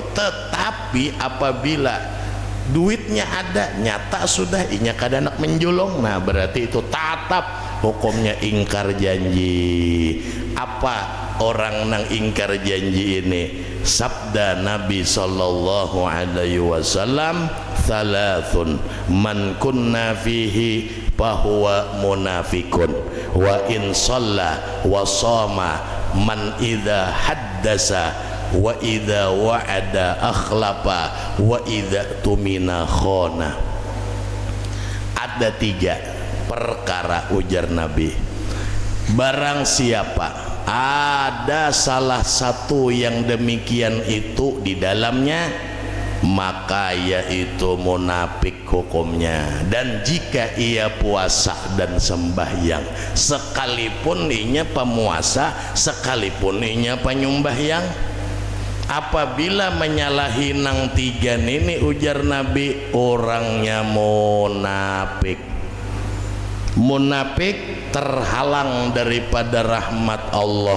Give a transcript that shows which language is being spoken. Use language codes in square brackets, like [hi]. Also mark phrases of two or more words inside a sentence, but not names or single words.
[bjn] Tetapi apabila duitnya ada nyata sudah inya kada nak menjulung nah berarti itu tatap hukumnya ingkar janji. Apa orang nang ingkar janji ini? [ar] Sabda Nabi صلى الله عليه وسلم ثلاث من كن فيه فهو منافق وإن صلى وصام من إذا حدث وإذا وعد أخلف وإذا اؤتمن خان. [bjn] Ada 3 perkara ujar Nabi barang siapa ada salah satu yang demikian itu di dalamnya maka yaitu munafik hukumnya. Dan jika ia puasa dan sembahyang sekalipun inya pemuasa sekalipun inya penyembahyang apabila menyalahi nang 3 ini ujar Nabi orangnya munafik. munafik terhalang daripada rahmat Allah.